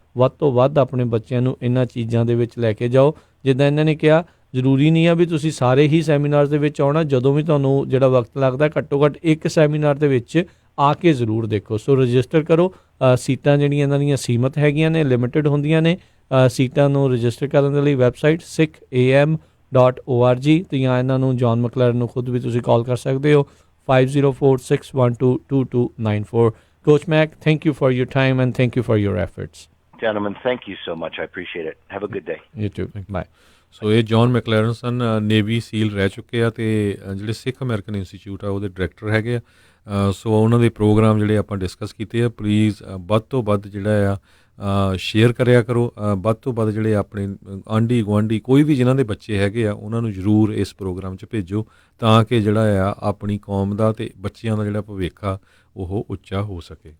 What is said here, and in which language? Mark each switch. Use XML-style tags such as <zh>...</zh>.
<pa>ਵੱਧ ਤੋਂ ਵੱਧ ਆਪਣੇ ਬੱਚਿਆਂ ਨੂੰ ਇਹਨਾਂ ਚੀਜ਼ਾਂ ਦੇ ਵਿੱਚ ਲੈ ਕੇ ਜਾਓ। ਜਿੱਦਾਂ ਇਹਨਾਂ ਨੇ ਕਿਹਾ, ਜ਼ਰੂਰੀ ਨਹੀਂ ਆ ਵੀ ਤੁਸੀਂ ਸਾਰੇ ਹੀ ਸੈਮੀਨਾਰ ਦੇ ਵਿੱਚ ਆਉਣਾ, ਜਦੋਂ ਵੀ ਤੁਹਾਨੂੰ ਜਿਹੜਾ ਵਕਤ ਲੱਗਦਾ ਘੱਟੋ ਘੱਟ ਇੱਕ ਸੈਮੀਨਾਰ ਦੇ ਵਿੱਚ ਆ ਕੇ ਜ਼ਰੂਰ ਦੇਖੋ। ਸੋ ਰਜਿਸਟਰ ਕਰੋ। ਸੀਟਾਂ ਜਿਹੜੀਆਂ ਇਹਨਾਂ ਦੀਆਂ ਸੀਮਤ ਹੈਗੀਆਂ ਨੇ, ਲਿਮਿਟਡ ਹੁੰਦੀਆਂ ਨੇ। ਸੀਟਾਂ ਨੂੰ ਰਜਿਸਟਰ ਕਰਨ ਦੇ ਲਈ ਵੈਬਸਾਈਟ sikham.org ਤੇ ਜਾਂ ਇਹਨਾਂ ਨੂੰ ਜੌਨ ਮੈਕਲੇਰਨ ਨੂੰ ਖੁਦ ਵੀ ਤੁਸੀਂ ਕਾਲ ਕਰ ਸਕਦੇ ਹੋ 5046122294।</pa> <en>Coach Mac, thank you for your time and thank you for your efforts. Gentlemen, thank you so much. I appreciate it. Have a good day. You too. Bye.</en> <pa>ਸੋ ਇਹ ਜੌਨ ਮੈਕਲੇਰਨ ਸਨ, ਨੇਵੀ ਸੀਲ ਰਹਿ ਚੁੱਕੇ ਆ, ਅਤੇ ਜਿਹੜੇ ਸਿੱਖ ਅਮਰੀਕਨ ਇੰਸਟੀਚਿਊਟ ਆ ਉਹਦੇ director ਹੈਗੇ ਆ। ਸੋ ਉਹਨਾਂ ਦੇ ਪ੍ਰੋਗਰਾਮ ਜਿਹੜੇ ਆਪਾਂ ਡਿਸਕਸ ਕੀਤੇ ਆ, ਪਲੀਜ਼ ਵੱਧ ਤੋਂ ਵੱਧ ਜਿਹੜਾ ਆ ਸ਼ੇਅਰ ਕਰਿਆ ਕਰੋ। ਵੱਧ ਤੋਂ ਵੱਧ ਜਿਹੜੇ ਆਪਣੇ ਆਂਢੀ ਗੁਆਂਢੀ ਕੋਈ ਵੀ ਜਿਨ੍ਹਾਂ ਦੇ ਬੱਚੇ ਹੈਗੇ ਆ ਉਹਨਾਂ ਨੂੰ ਜ਼ਰੂਰ ਇਸ ਪ੍ਰੋਗਰਾਮ 'ਚ ਭੇਜੋ, ਤਾਂ ਕਿ ਜਿਹੜਾ ਆ ਆਪਣੀ ਕੌਮ ਦਾ ਅਤੇ ਬੱਚਿਆਂ ਦਾ ਜਿਹੜਾ ਭਵਿੱਖ ਆ ਉਹ ਉੱਚਾ ਹੋ ਸਕੇ।</pa>